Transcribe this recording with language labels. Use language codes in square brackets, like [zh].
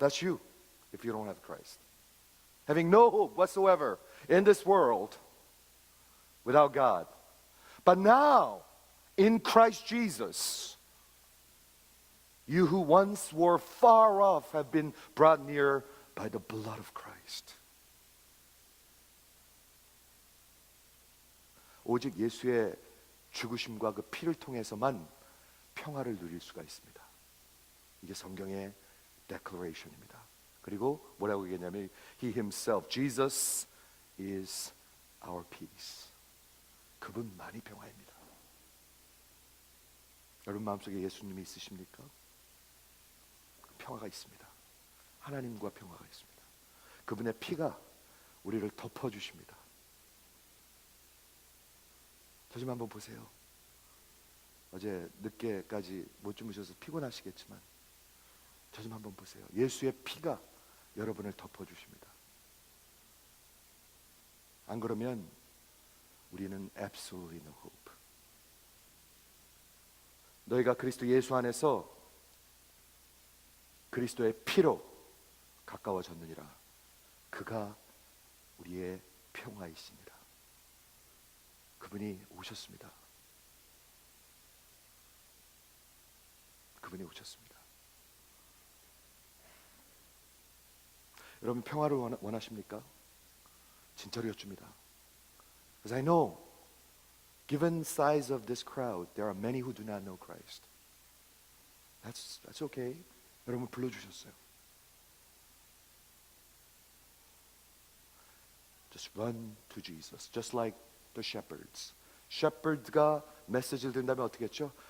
[en] That's you, if you don't have Christ. Having no hope whatsoever in this world without God. But now, in Christ Jesus, you who once were far off have been brought near by the blood of Christ. [ko] 오직 예수의 죽으심과 그 피를 통해서만 평화를 누릴 수가 있습니다. 이게 성경의 declaration입니다. 그리고 뭐라고 얘기했냐면 [en] He himself, Jesus is our peace. [ko] 그분만이 평화입니다. 여러분 마음속에 예수님이 있으십니까? 평화가 있습니다. 하나님과 평화가 있습니다. 그분의 피가 우리를 덮어주십니다. 저 좀 한번 보세요. 어제 늦게까지 못 주무셔서 피곤하시겠지만 저 좀 한번 보세요. 예수의 피가 여러분을 덮어주십니다. 안 그러면 우리는 [en] absolutely no hope. [ko] 너희가 그리스도 예수 안에서 그리스도의 피로 가까워졌느니라. 그가 우리의 평화이시니라. 그분이 오셨습니다. 그분이 오셨습니다. 여러분 평화를 원하십니까? 진짜로 여쭙니다. [en] Because I know, given the size of this crowd, there are many who do not know Christ. That's okay. [ko] 여러분 불러주셨어요. [en] Just run to Jesus, just like the shepherds. [ko] 셰퍼드가 메시지를 듣는다면 어떻게 했죠?